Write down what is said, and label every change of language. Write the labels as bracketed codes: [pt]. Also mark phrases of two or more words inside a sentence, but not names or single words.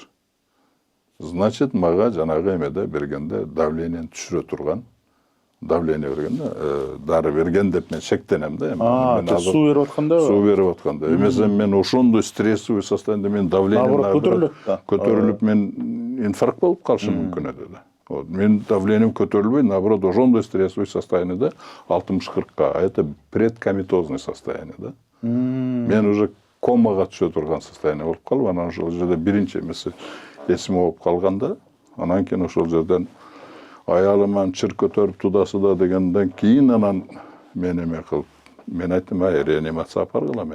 [ky] Значит, мага жанагы эмеде бергенде давлениени түшүрө турган, давление бергенде, дары берген деп мен шектенем да. Суу берип атканда? Суу берип атканда. Эмесе мен ошондой [ru] стрессовый состояние, [ky] мен давлением көтөрүлүп, мен инфаркт болуп калышым мүмкүн эди да. Мен давлением көтөрүлбөй, наоборот, ошондой [ru] стрессовый состояниеде [ky] 60-40-ка, [ru] а это предкоматозный состояние [ky] да. Мен уже комага түшө турган состояние болуп калып, анан ошол жерде биринчи эмеси эсим болуп калганда, анан кийин ошол жерден аялым чыр көтөрүп тудасыда дегенден кийин анан мен эме кылып, мен айттым, реанимация апаргыла мени.